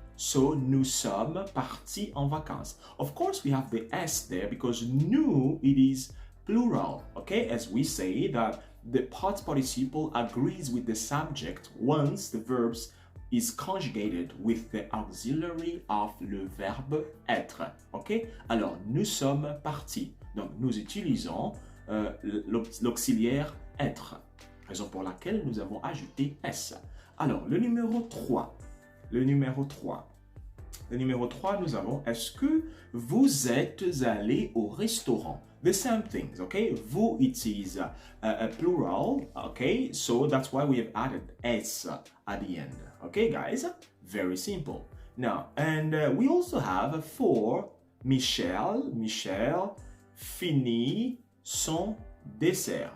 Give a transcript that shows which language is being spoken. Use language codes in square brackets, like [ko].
[fr] So, nous sommes partis en vacances. [en] Of course, we have the S there because nous, it is plural, okay? As we say that the past participle agrees with the subject once the verb is conjugated with the auxiliary of [fr] le verbe être, [en] okay? [fr] Alors, nous sommes partis. Donc, nous utilisons l'auxiliaire être, raison pour laquelle nous avons ajouté S. Alors, le numéro 3. Le numéro 3, nous avons, est-ce que vous êtes allé au restaurant? [en] The same things, okay? Vous, it is a plural, okay? So that's why we have added S at the end, okay, guys? Very simple. Now, and we also have for [fr] Michel finit son dessert.